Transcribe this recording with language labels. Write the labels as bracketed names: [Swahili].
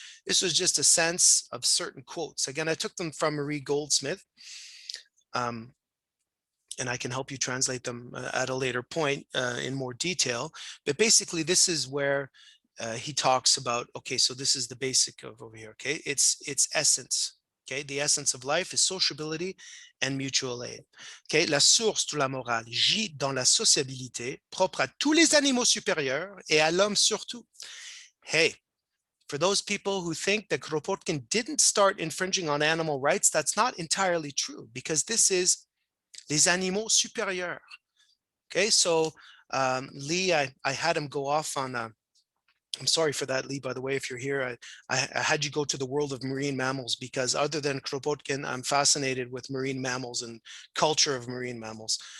[English] This was just a sense of certain quotes. Again, I took them from Marie Goldsmith, and I can help you translate them at a later point in more detail. But basically, this is where he talks about, okay, so this is the basic of over here, okay? It's essence, okay? The essence of life is sociability and mutual aid. [French] Okay, la source de la morale gît dans la sociabilité propre à tous les animaux supérieurs et à l'homme surtout. [English] Hey, for those people who think that Kropotkin didn't start infringing on animal rights, that's not entirely true because this is [French] les animaux supérieurs. [English] Okay, so Lee, I had him go off on I'm sorry for that, Lee, by the way, if you're here, I had you go to the world of marine mammals because other than Kropotkin, I'm fascinated with marine mammals and culture of marine mammals.